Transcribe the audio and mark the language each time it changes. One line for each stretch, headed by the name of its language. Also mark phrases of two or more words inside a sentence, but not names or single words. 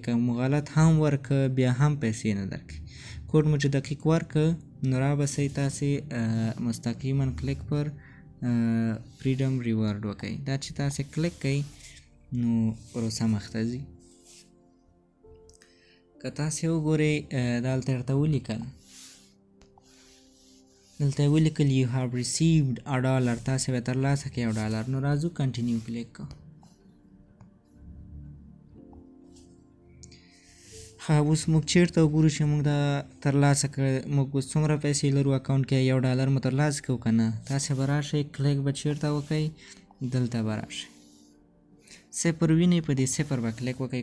Pashto: که مو غلط هم ورکه بیا هم پیسې نه درکوي. کوډ مو چې دقیق ورکه نو رابسئ تاسې مستقیما کلیک پر فریډم ریورډ وکئ. دا چې تاسې کلیک کوئ نو پروسه مخته ځي. که تاسې وګورئ دلته درته ولیکل
English: you have received a dollar،
Pashto: تاسې به ترلاسه کړئ $1. نو راځو کنټینیو کلیک کوو. اوس موږ چیرته وګورو چې موږ دا ترلاسه کړی، موږ اوس څومره پیسې لرو اکاونټ کې، $1 مو ترلاسه کړو که نه. تاسې به راشئ کلیک به چیرته وکئ، دلته به راشئ صفر وینئ، په دې صفر به کلیک وکئ.